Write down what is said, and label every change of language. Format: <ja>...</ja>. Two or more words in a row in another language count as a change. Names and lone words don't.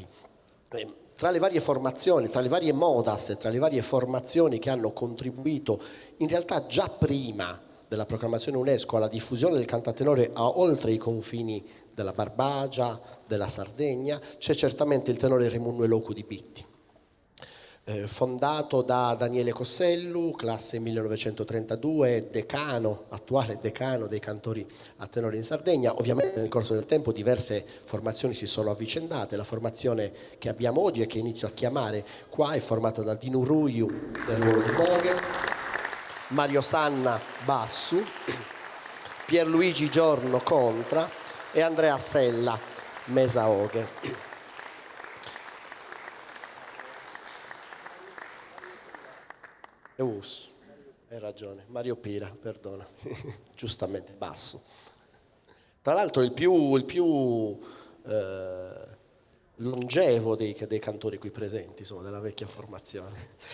<it>Tra le varie formazioni, tra le varie modas, tra le varie formazioni che hanno contribuito in realtà già prima della proclamazione UNESCO alla diffusione del canto a tenore oltre i confini della Barbagia, della Sardegna, c'è certamente il tenore Remunno Elocu di Pitti, fondato da Daniele Cossellu, classe 1932, attuale decano dei cantori a tenore in Sardegna. Ovviamente nel corso del tempo diverse formazioni si sono avvicendate. La formazione che abbiamo oggi e che inizio a chiamare qua è formata da Dinu Ruiu nel ruolo di Boghe, Mario Sanna Bassu, Pierluigi Giorno Contra e Andrea Sella Mesaoghe. Hai ragione, Mario Pira, perdona, giustamente, Basso. Tra l'altro il più longevo dei cantori qui presenti, insomma, della vecchia formazione.</it>